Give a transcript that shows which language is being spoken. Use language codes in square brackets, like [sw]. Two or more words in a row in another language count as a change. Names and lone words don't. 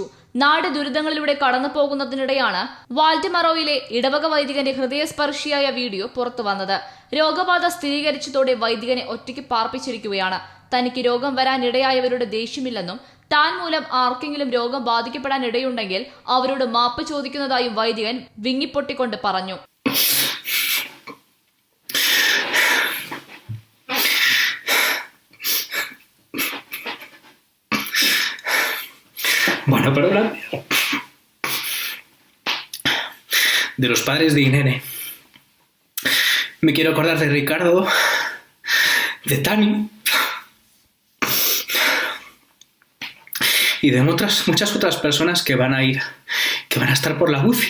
[ml] നാട് ദുരിതങ്ങളിലൂടെ കടന്നു പോകുന്നതിനിടെയാണ് വാൽഡിമറോയിലെ ഇടവക വൈദികന്റെ ഹൃദയസ്പർശിയായ വീഡിയോ പുറത്തു വന്നത്. രോഗബാധ സ്ഥിരീകരിച്ചതോടെ വൈദികനെ ഒറ്റയ്ക്ക് പാർപ്പിച്ചിരിക്കുകയാണ്. തനിക്ക് രോഗം വരാനിടയായവരുടെ ദേഷ്യമില്ലെന്നും താൻ മൂലം ആർക്കെങ്കിലും രോഗം ബാധിക്കപ്പെടാൻ ഇടയുണ്ടെങ്കിൽ അവരോട് മാപ്പ് ചോദിക്കുന്നതായും വൈദികൻ വിങ്ങിപ്പൊട്ടിക്കൊണ്ട് പറഞ്ഞു. [es] Bueno, pero hablar de los padres de Irene. Me quiero acordar de Ricardo, de Tani y de muchas otras personas que van a estar por la UCI.